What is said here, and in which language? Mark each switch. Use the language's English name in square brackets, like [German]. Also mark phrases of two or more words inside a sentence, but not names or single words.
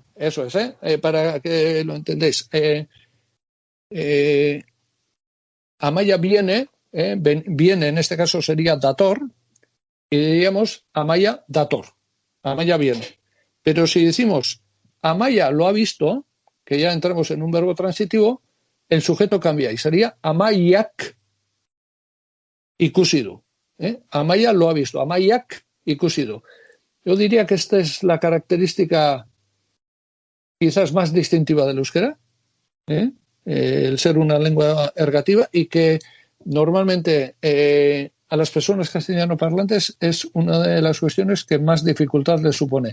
[Spanish] Eso es, para que lo entendáis. Amaya viene, viene en este caso sería dator, y diríamos Amaya dator. Amaya viene. Pero si decimos Amaya lo ha visto, que ya entramos en un verbo transitivo, el sujeto cambia y sería [Basque] Amaiak ikusi du. [Spanish] Amaya lo ha visto, [Basque] Amaiak ikusi du. [Spanish] Yo diría que esta es la característica quizás más distintiva del euskera, el ser una lengua ergativa y que normalmente a las personas castellanoparlantes es una de las cuestiones que más dificultad les supone.